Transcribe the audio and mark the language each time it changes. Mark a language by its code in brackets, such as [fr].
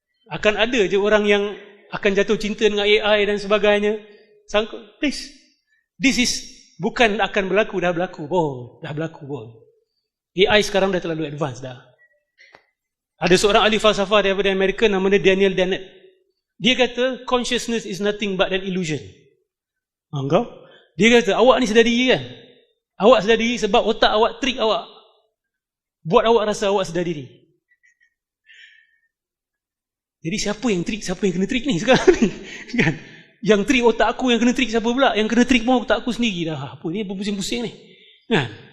[ms] Akan ada je orang yang akan jatuh cinta dengan AI dan sebagainya. Sangkut, please. [en] This is [ms] bukan akan berlaku, dah berlaku pun. Dah berlaku pun. AI sekarang dah terlalu advance dah. Ada seorang ahli falsafah daripada Amerika namanya Daniel Dennett. Dia kata [en] consciousness is nothing but an illusion. [ms] Anggap? Dia kata awak ni sedar diri kan? Awak sedar diri sebab otak awak trik awak. Buat awak rasa awak sedar diri. Jadi siapa yang trik, siapa yang kena trik ni sekarang ni? Kan? Yang trik otak aku, yang kena trik siapa pula? Yang kena trik pun otak aku sendiri dah. Apa ni berpusing-pusing ni? Kan?